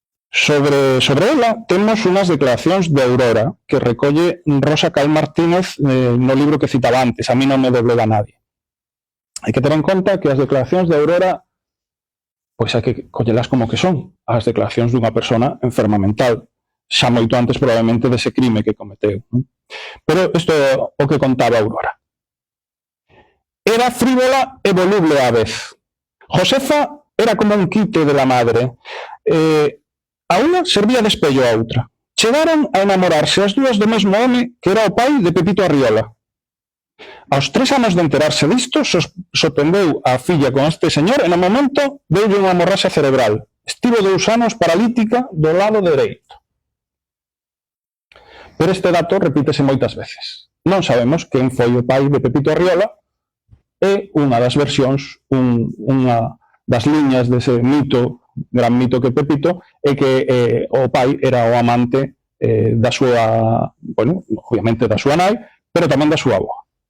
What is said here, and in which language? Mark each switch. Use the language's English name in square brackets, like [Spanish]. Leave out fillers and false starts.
[Galician] Sobre ela temos unhas declaracións de Aurora que recolle Rosa Cal Martínez no libro que citaba antes, A mí non me doblega nadie. Hai que ter en conta que as declaracións de Aurora pois hai que collelas como que son, as declaracións dunha persona enferma mental, xa moito antes probablemente dese crime que cometeu. Pero isto é o que contaba Aurora. Era frívola e voluble á vez. [Spanish] Josefa era como un quite de la madre. [Galician] A unha servía de espello a outra. Chegaron a enamorarse as dúas do mesmo home que era o pai de Pepito Arriola. Aos 3 anos de enterarse disto, sorprendeu a filla con este señor e no momento deulle unha hemorraxia cerebral. Estivo 2 anos paralítica do lado dereito. Pero este dato repítese moitas veces. Non sabemos quen foi o pai de Pepito Arriola e unha das versións, unha das liñas dese mito, gran mito que Pepito, é que o pai era o amante da súa, bueno, obviamente da súa nai, pero tamén da súa avó.